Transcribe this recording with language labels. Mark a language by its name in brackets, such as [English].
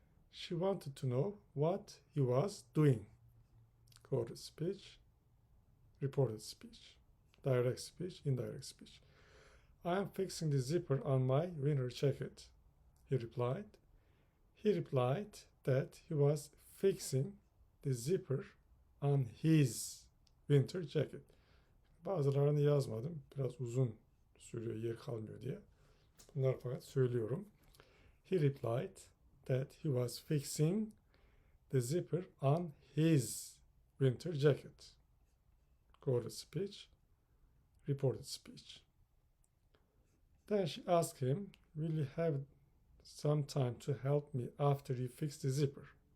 [English] She wanted to know what he was doing. Quoted speech, reported speech, direct speech, indirect speech. I am fixing the zipper on my winter jacket, he replied. He replied that he was fixing the zipper on his winter jacket. [Turkish] Bazılarını yazmadım. Biraz uzun sürüyor, yer kalmıyor diye. Bunlar fakat söylüyorum. [English] He replied that he was fixing the zipper on his winter jacket. Quoted speech, reported speech. Then she asked him, will you have some time to help me after you fix the zipper?